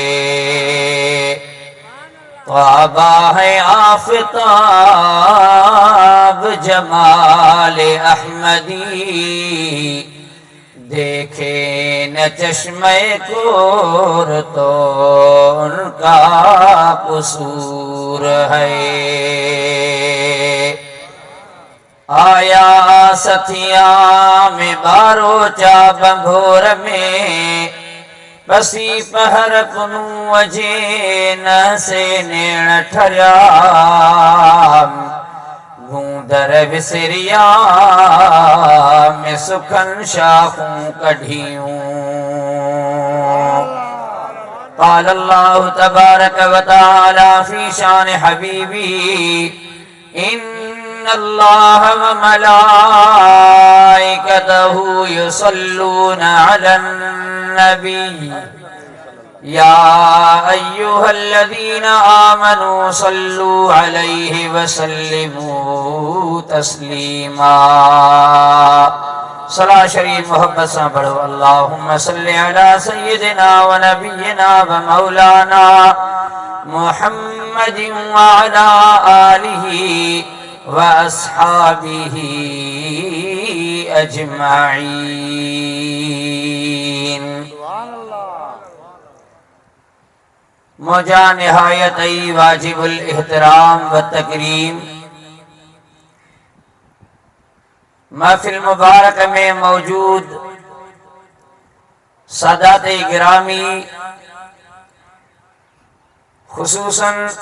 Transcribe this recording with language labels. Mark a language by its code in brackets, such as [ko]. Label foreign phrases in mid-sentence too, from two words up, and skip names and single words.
[ur] تابا ہے آفتاب جمال احمدی، دیکھے نہ چشمِ کور تو ان کا قصور ہے. [sd] आया सथिया में बारोचा बंभोर में, बसी पहर पुनू अजे न से नेण ठरिया, गूंदर विसरिया में सुखन शाखूं कढ़ियूं। [ar] قال الله تبارك وتعالى في شان حبيبي: إن الله وملائكته يصلون على النبي يا أيها الذين آمنوا صلوا عليه وسلموا تسليما. [ur] صلاة شریف محبت سے پڑھو: [ar] اللہم صلی علی سیدنا و نبینا و مولانا محمد وعلا آلہ و اصحابہ اجمعین. [ur] مجھا نہایت واجب احترام و تکریم محفل مبارک میں موجود سادات گرامی، خصوصاً